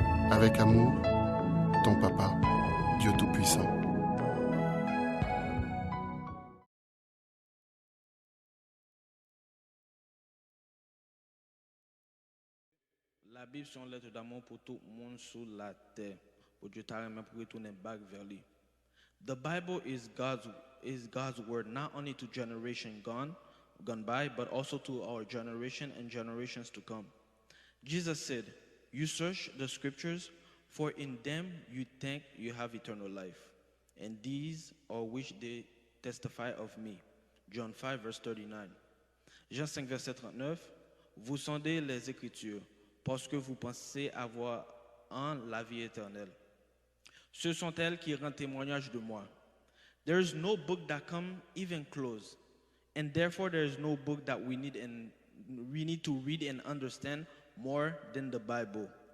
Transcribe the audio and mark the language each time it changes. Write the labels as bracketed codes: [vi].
[fr] Avec amour, ton papa, Dieu Tout-Puissant. La Bible, c'est une lettre d'amour pour tout le monde sur la terre. Pour Dieu t'a même pour retourner back vers lui. [en] The Bible is God's word, not only to generation gone by, but also to our generation and generations to come. Jesus said, "You search the scriptures, for in them you think you have eternal life, and these are which they testify of me." John 5, verse 39. [fr] Jean 5, verset 39. Vous sondez les Écritures, parce que vous pensez avoir en la vie éternelle. Ce sont elles qui rendent témoignage de moi. [en] There is no book that come even close, and therefore there is no book that we need to read and understand more than the Bible.